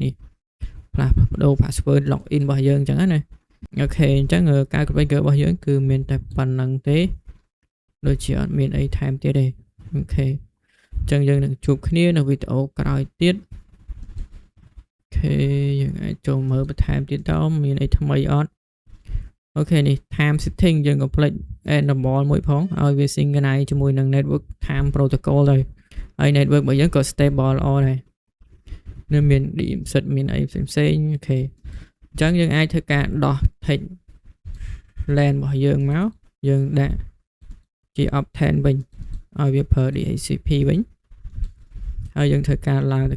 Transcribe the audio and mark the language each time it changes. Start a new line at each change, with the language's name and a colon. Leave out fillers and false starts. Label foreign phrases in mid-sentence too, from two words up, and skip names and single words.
Khmer: នេះផ្លាស់ប្ដូរ
English: password login
Khmer: របស់យើងអញ្ចឹងណាអូខេអញ្ចឹងការ configure របស់យើងគឺមានតែប៉ុណ្្នឹងទេដូចជាអត់មានអីថែមទៀតទេអូខេអញ្ចឹងយើងនឹងជួបគ្នា នៅវីដេអូក្រោយទៀតអូខេយើងអាចចូលមើលបន្ថែមទៀតតើមានអីថ្មីអត់អូខេនេះ
English: time setting
Khmer: យើង
English: complete enable
Khmer: មួយផងឲ្យ វា synchronize ជាមួយនឹង
English: network time protocol
Khmer: ទៅហើយ network របស់យើងក៏ stable ល្អដែរនៅមាន DMZ មានអីផ្សេងៗ អូខេអញ្ចឹងយើងអាចធ្វើការដោះ
English: take LAN
Khmer: របស់យើងមកយើងដាក់ជា obtain វិញឲ្យវាប្រើ DHCP វិញហើយយើងធ្វើការឡើងទៅ